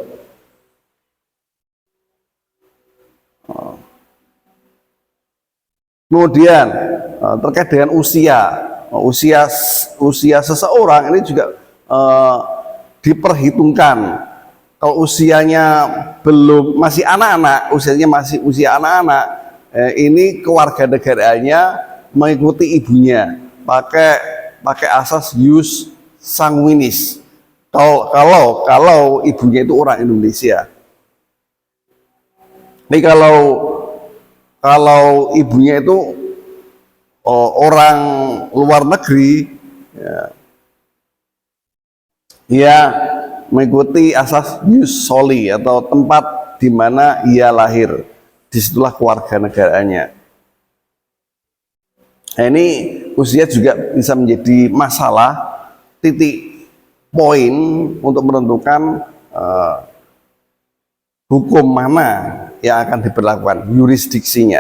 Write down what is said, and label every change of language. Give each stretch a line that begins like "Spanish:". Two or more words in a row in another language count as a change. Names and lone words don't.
Indonesian: Kemudian terkait dengan usia seseorang ini juga diperhitungkan. Kalau usianya masih anak-anak, usianya masih usia anak-anak, ini kewarganegaraannya mengikuti ibunya, pakai asas
Latin: ius sanguinis.
Indonesian: Kalau ibunya itu orang Indonesia. Ini kalau ibunya itu orang luar negeri, ya mengikuti asas
Latin: ius soli
Indonesian: atau tempat di mana ia lahir, disitulah kewarganegaraannya. Nah, ini usia juga bisa menjadi masalah, titik poin untuk menentukan hukum mana yang akan diberlakukan, yurisdiksinya.